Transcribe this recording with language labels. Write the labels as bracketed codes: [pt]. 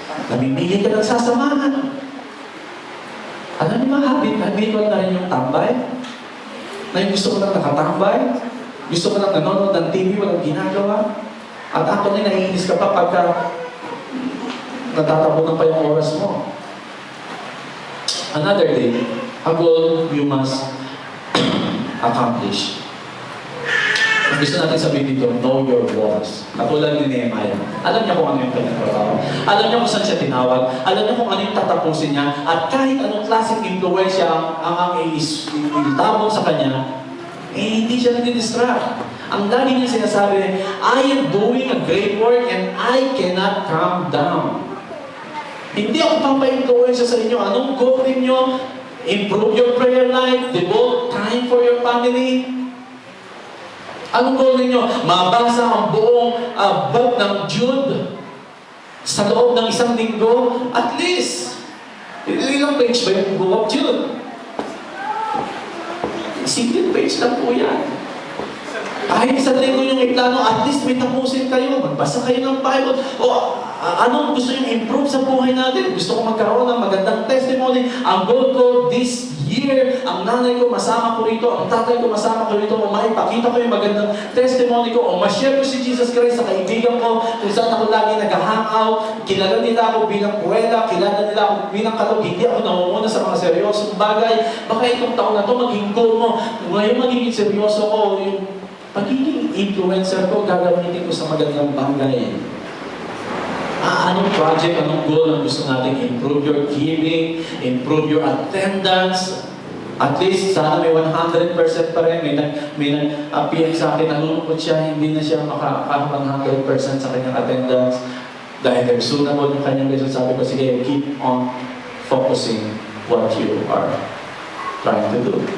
[tl] Namimili ka ng sasamahan. Alam niyo mga habitual na rin yung tambay? Na yung gusto ko lang nakatambay? Gusto ko lang nanonood ng TV, walang ginagawa? At ako na naiinis ka pa pagka natatabunan pa yung oras mo. [en] Another day, a goal you must accomplish. [tl] Ang gusto natin sabihin dito, [en] know your boss. [tl] Katulad ni Nehemiah. Alam niya kung ano yung pinagtrabaho. Alam niya kung saan siya tinawag. Alam niya kung ano yung tatapusin niya. At kahit anong klaseng influensya ang itabong sa kanya, hindi siya nadidistract. Ang lagi niya sinasabi, [en] I am doing a great work and I cannot calm down. [tl] Hindi ako pampa-influensya sa inyo. Anong goal ninyo? [en] Improve your prayer life, devote time for your family. [tl] Anong goal ninyo? Mabasa ang buong book ng Jude sa loob ng isang linggo. At least, ilang page ba yung book of Jude? Single page lang po yan. Kahit isang linggo yung iplano, at least may tapusin kayo. Magbasa kayo ng Bible. O anong gusto nyo improve sa buhay natin? Gusto ko magkaroon ng magandang testimony. Ang goal ko this year, ang nanay ko masama ko rito, ang tatay ko masama ko rito, o maipakita ko yung magandang testimony ko, o ma-share ko si Jesus Christ sa kaibigan ko, kung saan ako lagi nag-hangout, kilala nila ako bilang puwela, kilala nila ako bilang kalog, hindi ako namumuna sa mga seryosong bagay. Baka itong taon na to maging goal mo. Ngayon magiging seryoso ko, yung pagiging influencer ko, gagamitin ko sa magandang bagay. Anong project, anong goal ang gusto natin? [en] Improve your giving, improve your attendance. [tl] At least, sana may 100% pa rin. May nag-PM sa akin, nalulungkot siya, hindi na siya maka-100% sa kanyang attendance. Dahil reasonable yung kanyang lesson, sabi ko, sige, [en] keep on focusing what you are trying to do.